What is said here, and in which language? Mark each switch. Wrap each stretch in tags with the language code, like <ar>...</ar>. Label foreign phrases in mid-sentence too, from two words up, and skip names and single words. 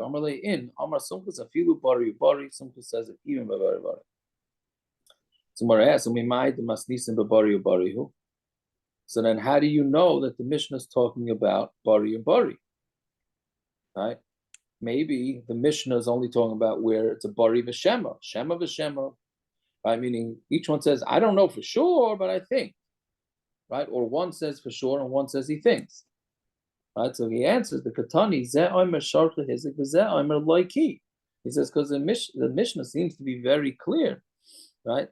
<he>Amarle in Amar Sumchas Afilu Bari Bari.</he> <en>Sumchas says it even by Bari Bari. So then how do you know that the Mishnah is talking about Bari and Bari? Right? Maybe the Mishnah is only talking about where it's a</en> <he>Bari v'Shema, Shema v'Shema.</he> <en>Right? Meaning each one says, I don't know for sure, but I think. Right? Or one says for sure and one says he thinks. Right? So he answers the</en> <he>Katani, Zeh Omer Sharcha Hizik, Zeh Omer Loiki.</he> <en>He says, because the Mishnah seems to be very clear, right?</en>